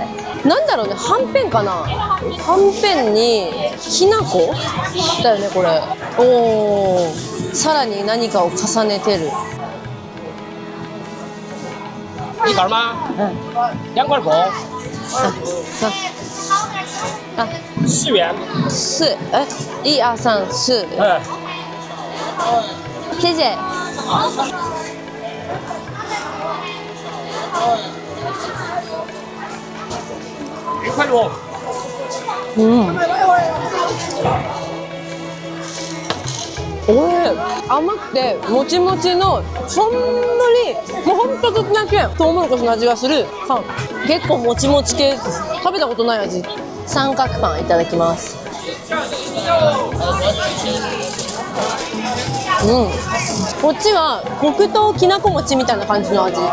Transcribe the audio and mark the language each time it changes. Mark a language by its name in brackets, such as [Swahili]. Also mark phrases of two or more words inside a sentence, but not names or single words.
[Japanese] なんだろうね、はんぺんかな。はんぺんにきな粉だよね、これ。おお、さらに何かを重ねてる。 [Chinese] 一杆吗？2块5。4元。 4，1、2、3、4。谢谢。 1块6。 [Japanese] 甘くてもちもちの、ほんのりもうほんとちょっとだけトウモロコシの味がするパン。結構もちもち系、食べたことない味。三角パンいただきます。こっちは黒糖きなこ餅みたいな感じの味。